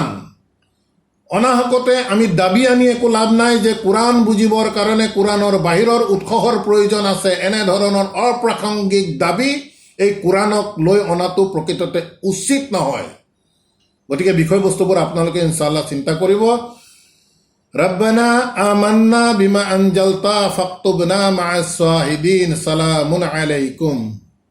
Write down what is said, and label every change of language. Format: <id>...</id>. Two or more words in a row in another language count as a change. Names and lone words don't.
<as>অনাহকতে আমি দাবী আনি একো লাভ নাই যে কোৰাণ বুজিবৰ কাৰণে কোৰাণৰ বাহিৰৰ উৎসৰ প্ৰয়োজন আছে। এনেধৰণৰ অপ্ৰাসংগিক দাবী এই কোৰাণক লৈ অনাটো প্ৰকৃততে উচিত নহয়। গতিকে বিষয়বস্তুবোৰ আপোনালোকে ইনশাআল্লাহ চিন্তা কৰিব।</as> <ar>ربنا آمنا بما أنزلت فاكتبنا مع الشاهدين. سلام عليكم.</ar>